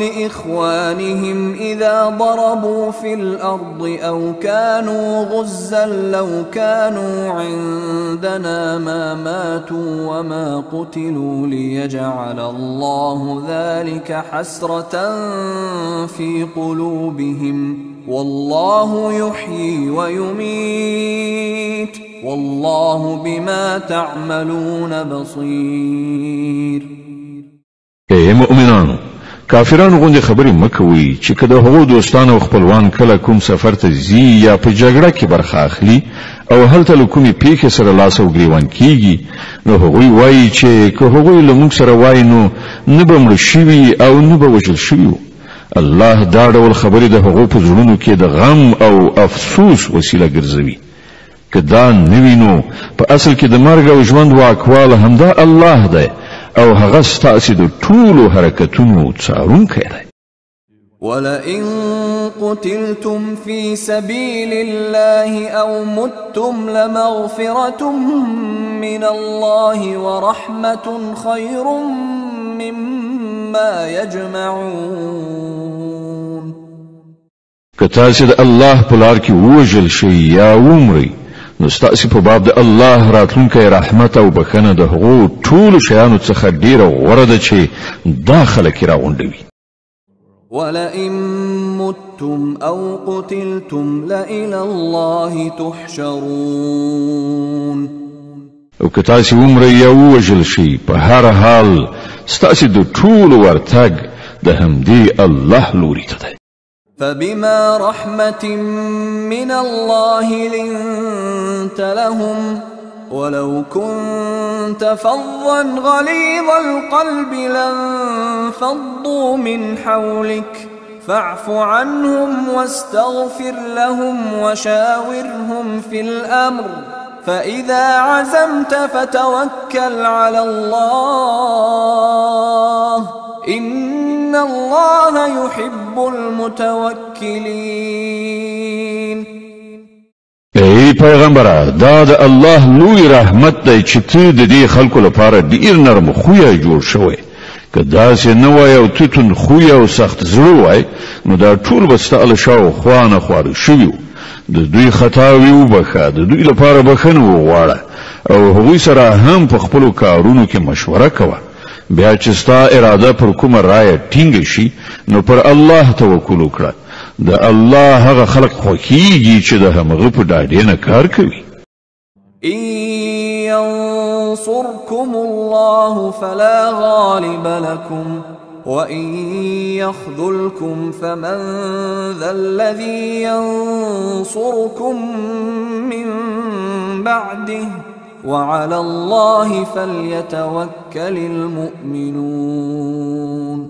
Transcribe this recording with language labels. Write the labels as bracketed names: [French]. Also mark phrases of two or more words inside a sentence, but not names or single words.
[Arabic] لإخوانهم إذا ضربوا في الأرض أو كانوا غزا لو كانوا عندنا ما ماتوا وما قتلوا ليجعل الله ذلك حسرة في قلوبهم والله يحيي ويميت والله بما تعملون بصير. [Pashto] ای مؤمنانو کافرانو غوندې خبرې مکوئ چې که د هغو دوستان او خپلوان کله کوم سفر ته ځي یا په جګړه کې برخه اخلي او هلته له کومې پیښې سره لاس او ګریوان کیږي نو هغوی وایي چې که هغوی له موږ سره وای نو نه به مړه شوي او نه به وژل شوي وو. الله دا ډول خبرې د هغو په زړونو کې د غم او افسوس وسیله ګرځوي. که دا نه وي نو په اصل کې د مرګ او ژوند واکواله همدا الله دی او هغه ستاسې د ټولو حرکتونو څارونکی دی. [Arabic] ولئن قتلتم في سبيل الله أو متم لمغفرة من الله ورحمة خير مما يجمعون. [Pashto] که تاسې د الله په لار کې ووژل شئ یا ومرئ نو ستاسې په باب د الله راتلونکی رحمت او بخښنه د هغو ټولو شیانو څخه ډیره غوره ده چې دا خلک یې راغونډوي. [Arabic] ولئن متم او قتلتم لإلى الله تحشرون. [Pashto] او که تاسې ومرئ یا ووژل شئ په هر حال ستاسې د ټولو ورتګ د همدې الله لوري ته دی. [Arabic] فبما رحمة من الله لنت لهم ولو كنت فظا غليظ القلب لانفضوا من حولك فاعف عنهم واستغفر لهم وشاورهم في الأمر فإذا عزمت فتوكل على الله إن الله يحب المتوكلين. [Pashto] ای پیغمبره دا د الله لوی رحمت دی چې ته د دې خلکو لپاره ډیر نرم خویه جوړ شوی. که داسې نه وای او ته توند خویه او سخت زړه وای نو دا ټول به ستا له شاوخوا نه خواره شوي وو. د دوی خطاوې وبخښه، د دوی لپاره بخښنه وغواړه او هغوی سره هم په خپلو کارونو کې مشوره کوه. بیا چې ستا اراده پر کومه رایه ټینګه شي نو پر الله توکل وکړه. د الله هغه خلق خوښیږي چې د همغه په ډاډې نه کار کوي. [Arabic] إن ينصركم الله فلا غالب لكم وإن يخذلكم فمن ذا الذي ينصركم من بعده وعلى الله فليتوكل المؤمنون.